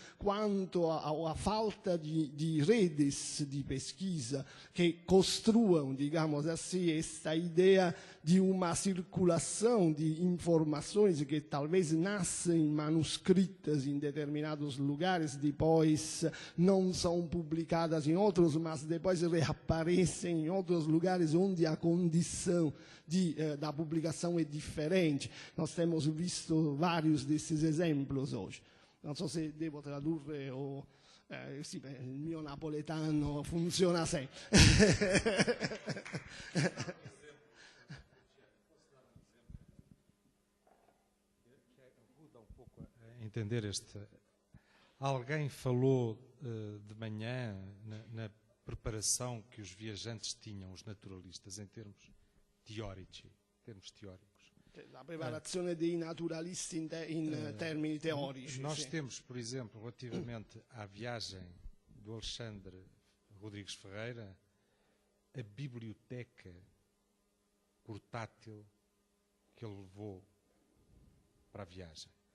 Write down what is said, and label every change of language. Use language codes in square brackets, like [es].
[pt] quanto a falta de redes de pesquisa que construam, digamos assim, esta ideia de uma circulação de informações que talvez nascem manuscritas em determinados lugares, depois não são publicadas em outros, mas depois reaparecem em outros lugares onde a condição da publicação é diferente. Nós temos visto vários desses exemplos hoje. [it] Non so se devo tradurre o... sì, il mio napoletano funziona sempre. [pt] Ajuda um pouco a entender este... Alguém falou de manhã na preparação que os viajantes tinham, os naturalistas, em termos teóricos. [it] La preparazione dei naturalisti in termini teorici. [pt] Nós [it] sì. [pt] temos, por exemplo, relativamente à viagem do Alexandre Rodrigues Ferreira, a biblioteca portátil que ele levou para a viagem.